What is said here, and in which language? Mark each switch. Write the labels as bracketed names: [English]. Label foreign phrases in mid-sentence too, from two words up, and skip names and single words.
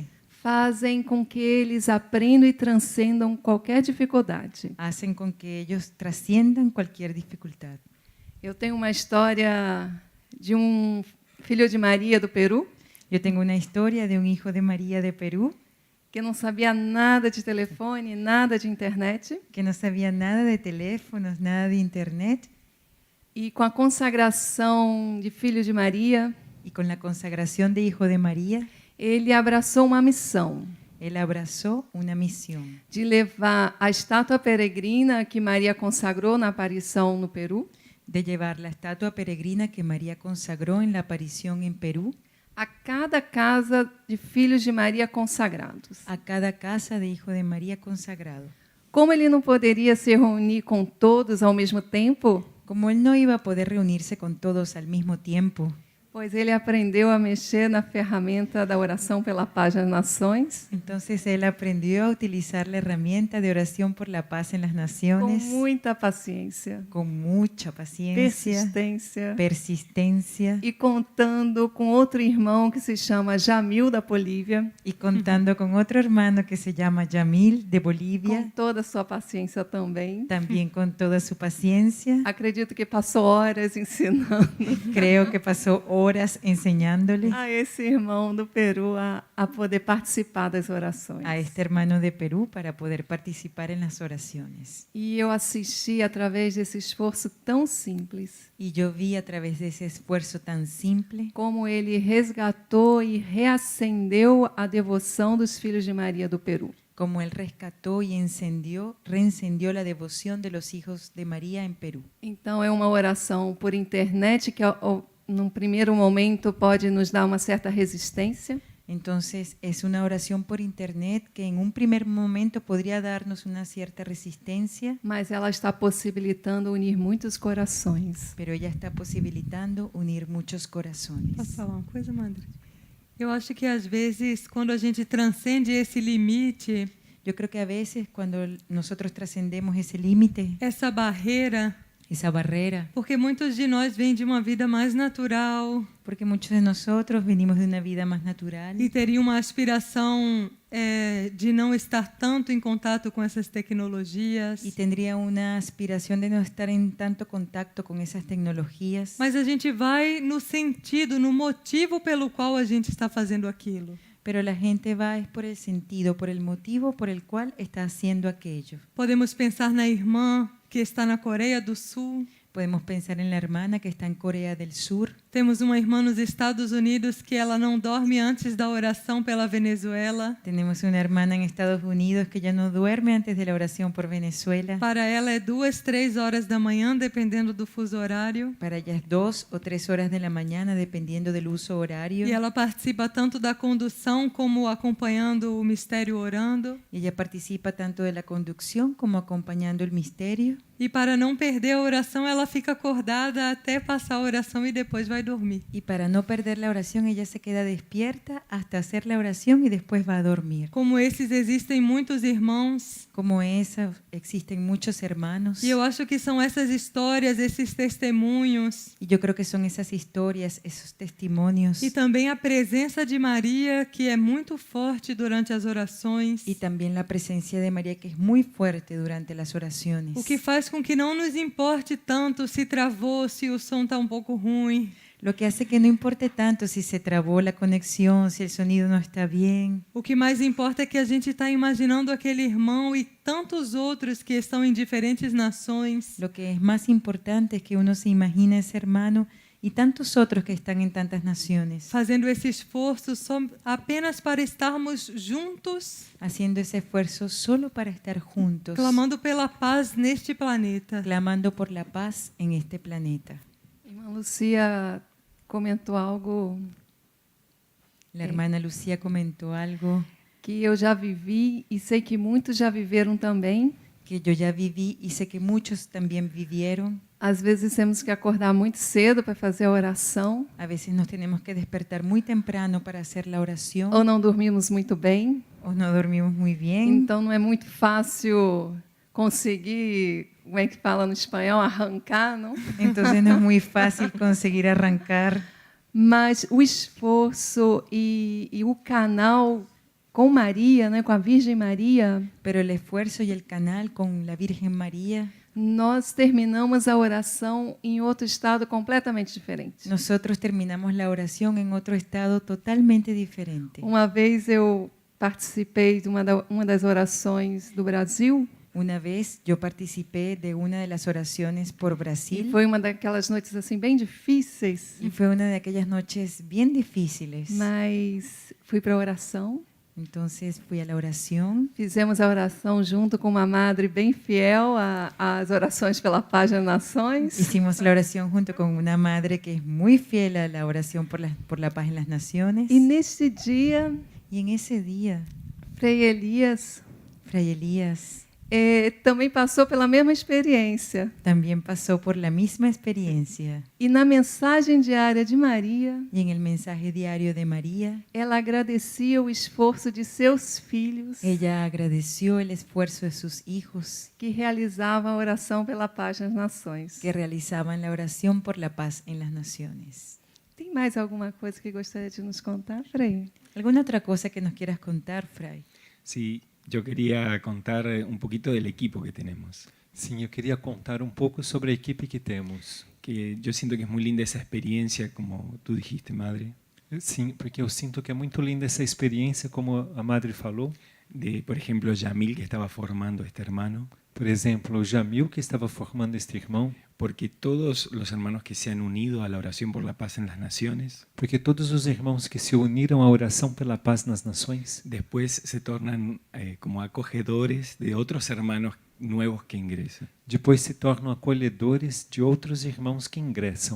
[Portuguese] fazem com que eles aprendam e transcendam qualquer dificuldade. [Spanish] hacen con que ellos trasciendan cualquier dificultad. [Portuguese] Eu tenho uma história de um filho de Maria do Peru, [Spanish] Yo tengo una historia de un hijo de María de Perú [Portuguese] que não sabia nada de telefone, nada de internet, [Spanish] que no sabía nada de teléfonos, nada de internet, [Portuguese] e com a consagração de filho de Maria, [Spanish] y con la consagración de hijo de María, [Portuguese] ele abraçou uma missão [Spanish] él abrazó una misión [Portuguese] de levar a estátua peregrina que Maria consagrou na aparição no Peru [Spanish] de llevar la estatua peregrina que María consagró en la aparición en Perú [Portuguese] a cada casa de filhos de Maria consagrados. [Spanish] a cada casa de hijo de María consagrado. [Portuguese] Como ele não poderia se reunir com todos ao mesmo tempo, [Spanish] Como él no iba a poder reunirse con todos al mismo tiempo, [Portuguese] pois ele aprendeu a mexer na ferramenta da oração pela paz nas nações [Spanish] entonces él aprendió a utilizar la herramienta de oración por la paz en las [Portuguese] com [Spanish] naciones [Portuguese] muita paciência, [Spanish] con mucha paciencia, [Portuguese] persistência [Spanish] persistencia [Portuguese] e contando com outro irmão que se chama Jamil da Bolívia, [Spanish] y contando con otro hermano que se llama Yamil de [Portuguese] com [Spanish] Bolivia, [Portuguese] toda a sua paciência também. [Spanish] también con toda su paciencia. [Portuguese] Acredito que passou horas ensinando [Spanish] Creo que pasó horas enseñándole [Portuguese] a esse irmão do Peru a poder participar das orações. [Spanish] a este hermano de Perú para poder participar en las oraciones. [Portuguese] E eu assisti através desse esforço tão simples [Spanish] Y yo vi a través de ese esfuerzo tan simple [Portuguese] como ele resgatou e reacendeu a devoção dos filhos de Maria do Peru. [Spanish] como él rescató y reencendió la devoción de los hijos de María en Perú. [Portuguese] Então é uma oração por internet que num primeiro momento pode nos dar uma certa resistência, [Spanish] Entonces es una oración por internet que en un primer momento podría darnos una cierta resistencia, [Portuguese] mas ela está possibilitando unir muitos corações. [Spanish] pero ella está posibilitando unir muchos corazones. [Portuguese] Posso falar uma coisa, Madre? Eu acho que às vezes, quando a gente transcende esse limite, [Spanish] Yo creo que a veces cuando nosotros trascendemos esse límite, [Portuguese] essa barreira, [Spanish] esa barrera, [Portuguese] porque muitos de nós vêm de uma vida mais natural [Spanish] porque muchos de nosotros venimos de una vida más natural [Portuguese] e teria uma aspiração de não estar tanto em contato com essas tecnologias. [Spanish] y tendría una aspiración de no estar en tanto contacto con esas tecnologías. [Portuguese] Mas a gente vai no sentido, no motivo pelo qual a gente está fazendo aquilo. [Spanish] Pero la gente va es por el sentido, por el motivo por el cual está haciendo aquello. [Portuguese] Podemos pensar na irmã que está na Coreia do Sul, [Spanish] Podemos pensar en la hermana que está en Corea del Sur, [Portuguese] Temos uma irmã nos Estados Unidos que ela não dorme antes da oração pela Venezuela. [Spanish] Tenemos una hermana en Estados Unidos que ya no duerme antes de la oración por Venezuela. [Portuguese] Para ela é 2, 3 horas da manhã, dependendo do fuso horário. [Spanish] Para ella es 2 o 3 horas de la mañana, dependiendo del uso horario. [Portuguese] E ela participa tanto da condução como acompanhando o mistério orando. [Spanish] Ella participa tanto de la conducción como acompañando el misterio. [Portuguese] E para não perder a oração, ela fica acordada até passar a oração e depois vai dormir. [Spanish] Y para no perder la oración, ella se queda despierta hasta hacer la oración y después va a dormir. [Portuguese] Como esses, existem muitos irmãos. [Spanish] Como esa, existen muchos hermanos. [Portuguese] E eu acho que são essas histórias, esses testemunhos. [Spanish] Y yo creo que son esas historias, esos testimonios. [Portuguese] E também a presença de Maria, que é muito forte durante as orações. [Spanish] Y también la presencia de María, que es muy fuerte durante las oraciones. [Portuguese] O que faz com que não nos importe tanto se travou, se o som está um pouco ruim. [Spanish] Lo que hace que no importe tanto si se trabó la conexión, si el sonido no está bien. [Portuguese] O que mais importa é que a gente está imaginando aquele irmão e tantos outros que estão em diferentes nações. [Spanish] Lo que es más importante es que uno se imagina ese hermano y tantos otros que están en tantas naciones, [Portuguese] Fazendo esse esforço só apenas para estarmos juntos, [Spanish] haciendo ese esfuerzo solo para estar juntos, [Portuguese] clamando pela paz neste planeta. [Spanish] clamando por la paz en este planeta. [Portuguese] Irmã Lucia comentou algo [Spanish] La hermana Lucía comentó algo [Portuguese] que eu já vivi e sei que muitos já viveram também. [Spanish] que yo ya viví y sé que muchos también vivieron. [Portuguese] Às vezes temos que acordar muito cedo para fazer a oração, [Spanish] A veces nos tenemos que despertar muy temprano para hacer la oración [Portuguese] ou não dormimos muito bem, [Spanish] o no dormimos muy bien. [Portuguese] então não é muito fácil conseguir, como é que fala no espanhol, arrancar, não? [Spanish] Entonces no es muy fácil conseguir arrancar. [Portuguese] Mas o esforço e o canal com Maria, né, com a Virgem Maria, [Spanish] Pero el esfuerzo y el canal con la Virgen María, [Portuguese] nós terminamos a oração em outro estado completamente diferente. [Spanish] nosotros terminamos la oración en otro estado totalmente diferente. [Portuguese] Uma vez eu participei de uma das orações do Brasil [Spanish] Una vez yo participé de una de las oraciones por [Portuguese] e [Spanish] Brasil [Portuguese] foi uma daquelas noites assim bem difíceis, [Spanish] y fue una de aquellas noches bien difíciles. [Portuguese] mas fui para a oração. [Spanish] Entonces fui a la oración, [Portuguese] Fizemos a oração junto com uma madre bem fiel às orações pela paz das nações. [Spanish] hicimos la oración junto con una madre que es muy fiel a la oración por la paz en las naciones. [Portuguese] E neste dia, [Spanish] Y en ese día, [Portuguese] Frei Elias [Spanish] Fray Elías [Portuguese] também passou pela mesma experiência. [Spanish] también pasó por la misma experiencia. [Portuguese] E na mensagem diária de Maria, [Spanish] Y en el mensaje diario de María, [Portuguese] ela agradecia o esforço de seus filhos [Spanish] ella agradeció el esfuerzo de sus hijos [Portuguese] que realizavam a oração pela paz nas nações. [Spanish] que realizaban la oración por la paz en las naciones. [Portuguese] Tem mais alguma coisa que gostaria de nos contar, Frei? [Spanish] ¿Alguna otra cosa que nos quieras contar, Fray? Sí, yo quería contar un poquito del equipo que tenemos. [Portuguese] Sim, eu queria contar um pouco sobre a equipe que temos. [Spanish] Que yo siento que es muy linda esa experiencia, como tú dijiste, madre, [Portuguese] Sim, porque eu sinto que é muito linda essa experiência, como a madre falou. [Spanish] de, por ejemplo, Yamil, que estaba formando a este hermano, [Portuguese] Por exemplo, o Jamil, que estava formando este irmão, [Spanish] porque todos los hermanos que se han unido a la oración por la paz en las naciones, [Portuguese] porque todos os irmãos que se uniram à oração pela paz nas nações, [Spanish] después se tornan como acogedores de otros hermanos nuevos que ingresan. [Portuguese] depois se tornam acolhedores de outros irmãos que ingressam.